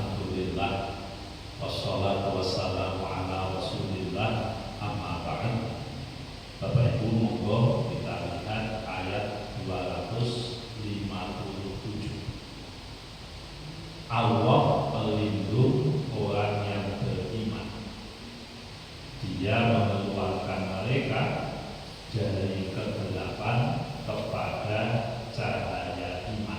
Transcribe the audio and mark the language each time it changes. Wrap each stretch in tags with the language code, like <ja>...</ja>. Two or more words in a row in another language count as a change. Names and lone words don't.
<ar>الحمد لله والصلاة والسلام على رسول الله أما بعد.</ar> <id>Bapak Ibu, monggo kita lihat ayat 257. Allah pelindung orang yang beriman. Dia mengeluarkan mereka dari kegelapan kepada cahaya iman.</id>